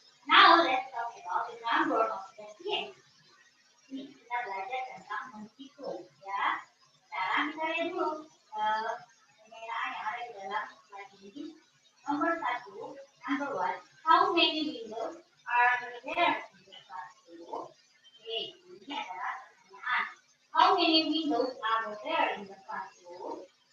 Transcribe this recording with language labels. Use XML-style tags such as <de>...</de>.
<en>Now let's talk about the number of the games.</en> <id>Ini kita belajar tentang menghitung, ya. Sekarang kita lihat dulu penggunaan yang ada di dalam slide ini. Nomor 1,</id> <en>number 1, how many windows are there in the classroom?</en> <id>Oke, ini adalah pertanyaan.</id> <en>How many windows are there in the classroom?</en>